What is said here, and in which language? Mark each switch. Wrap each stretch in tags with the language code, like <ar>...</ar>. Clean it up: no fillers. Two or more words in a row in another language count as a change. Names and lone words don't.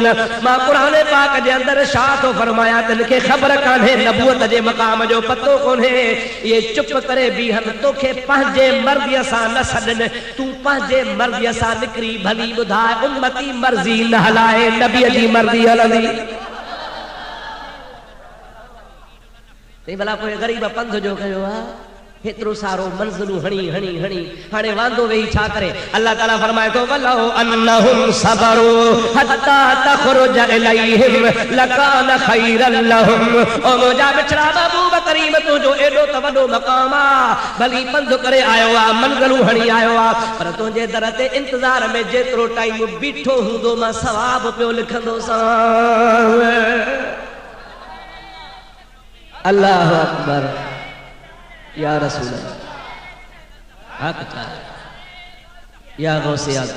<sd>मां क़ुरान पाक जे अंदर छा थो फरमाया, तिनखे ख़बर कान्हे, नबूअत जे मक़ाम जो पतो कोन्हे, ये चुप करे बीहनि, तोखे पंहिंजे मर्ज़ीअ सां न सॾनि, तूं पंहिंजे मर्ज़ीअ सां निकिरी भली ॿुधाए, उम्मती मर्ज़ी न हलाए, नबीअ जी मर्ज़ी हलंदी। तंहिं भला कोई ग़रीब पंध जो कयो आहे, हेतिरो सारो मंज़िलूं हणी हणी हणी हाणे वांदो वेही छा करे। अल्लाह ताला फरमाए थो,</sd> <ar>ولو أنهم صبروا حتى تخرج إليهم لكان خيرا لهم.</ar> <sd>ओ मुंहिंजा बिछड़ा महबूब करीम, तुंहिंजो एॾो त वॾो मक़ाम आहे, भली पंधु करे आयो आहे, मंज़िलूं हणी आयो आहे, पर तुंहिंजे दर ते इंतज़ार में जेतिरो टाइम बीठो हूंदो मां सवाब पियो लिखंदोसां।</sd> <ar>الله أكبر,</ar> <sd>या रसूल हक़ था, या गौसे आज़म।</sd>